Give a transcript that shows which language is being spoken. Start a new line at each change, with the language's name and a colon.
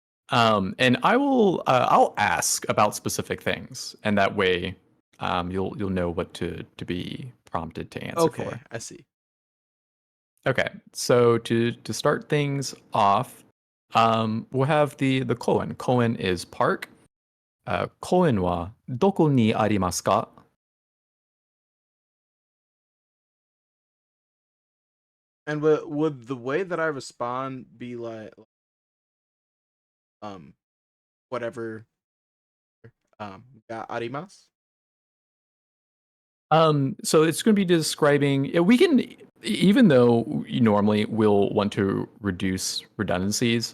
English: And I'll ask about specific things, and that way, you'll know what to be prompted to answer Okay, for. I see. Okay, so to start things off, we'll have the koen. Koen is park.
Japanese: 公園はどこにありますか?
English: And would the way that I respond be like um whatever
Japanese: ga arimasu?
English: So it's going to be describing. Yeah, we can, even though you normally will want to reduce redundancies.